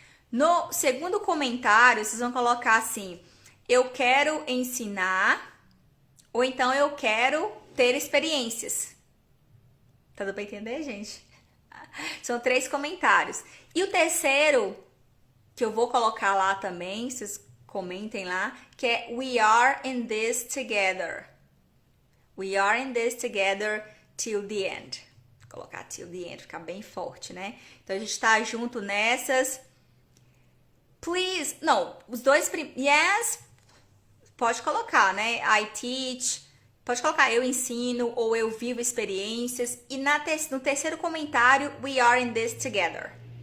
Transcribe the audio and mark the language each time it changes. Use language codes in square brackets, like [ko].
[pt] No segundo comentário, vocês vão colocar assim, eu quero ensinar, ou então eu quero ter experiências. Tá dando pra entender, gente? São 3 comentários. E o terceiro, que eu vou colocar lá também, vocês comentem lá, que é [en] We are in this together. We are in this together till the end. [pt] Vou colocar [en] till the end, [pt] ficar bem forte, né? Então, a gente tá junto nessas. [en] Please, [pt] não, os dois, [en] yes, [pt] pode colocar, né? [en] I teach, [pt] pode colocar eu ensino ou eu vivo experiências. E no terceiro comentário, [en] we are in this together.